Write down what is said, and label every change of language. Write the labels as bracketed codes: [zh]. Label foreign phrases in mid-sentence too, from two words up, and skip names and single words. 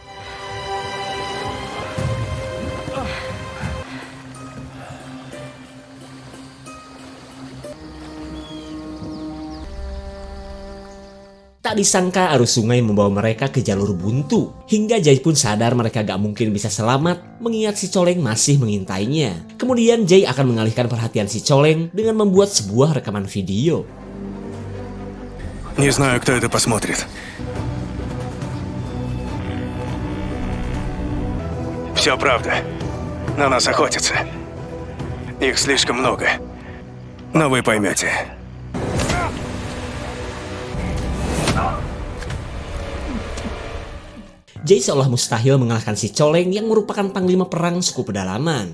[id] Tak disangka arus sungai membawa mereka ke jalur buntu. Hingga Jay pun sadar mereka gak mungkin bisa selamat mengingat si Coleng masih mengintainya. Kemudian Jay akan mengalihkan perhatian si Coleng dengan membuat sebuah rekaman video. [ru] Не знаю, кто это посмотрит. Все правда. На нас охотятся. Их слишком много. Но вы поймете. [id] Jay seolah mustahil mengalahkan si Coleng yang merupakan panglima perang suku pedalaman.